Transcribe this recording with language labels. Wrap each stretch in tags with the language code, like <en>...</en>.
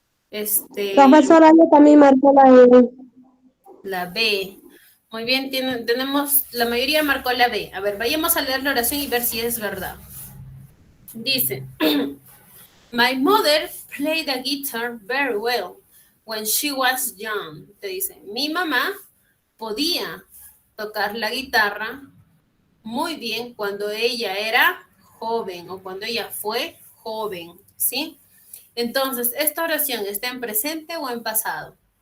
<es>Profesora, yo también marqué la B. La B. Muy bien, tenemos, la mayoría marcó la B. A ver, vayamos a leer la oración y ver si es verdad. Dice,</es> <en>my mother played the guitar very well when she was young.</en> <es>Te dice, mi mamá podía tocar la guitarra muy bien cuando ella era joven o cuando ella fue joven, ¿sí? Entonces, ¿esta oración está en presente o en pasado?</es>